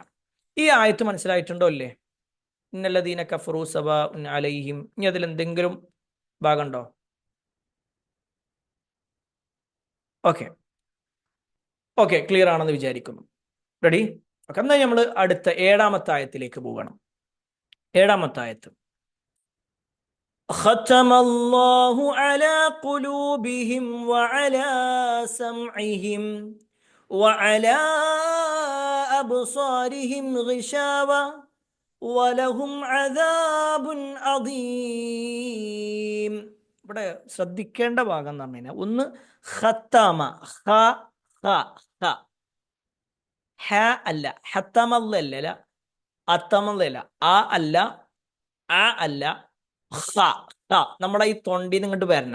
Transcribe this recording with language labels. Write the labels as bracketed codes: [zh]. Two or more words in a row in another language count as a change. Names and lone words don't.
[ml] ഈ ആയത്ത് മനസ്സിലായിട്ടുണ്ടോ അല്ലേ? [ar] إن الذين كفروا سواء عليهم. [ml] ഇനി അതിൽ എന്തെങ്കിലും ഭാഗമുണ്ടോ? ഓക്കെ, ക്ലിയർ ആണെന്ന് വിചാരിക്കുന്നു. റെഡി? ഓക്കെ, എന്നാൽ നമ്മൾ അടുത്ത 7-ാമത്തെ ആയത്തിലേക്ക് പോകണം. 7-ാമത്തെ ആയത്ത് [ar] ختم الله على قلوبهم وعلى سمعهم وعلى أبصارهم غشاوة ولهم عذاب عظيم. [ml] ഇവിടെ ശ്രദ്ധിക്കേണ്ട ഭാഗം എന്ന് പറഞ്ഞു കഴിഞ്ഞാൽ, ഒന്ന് ഖത്തമ, ഹ ഹ ഹ, ഹ അല്ല, ഹത്തമല്ല, അത്തമല്ല, ആ അല്ല, ആ അല്ല, നമ്മളെ ഈ തൊണ്ടിന്ന് ഇങ്ങോട്ട് വരണം.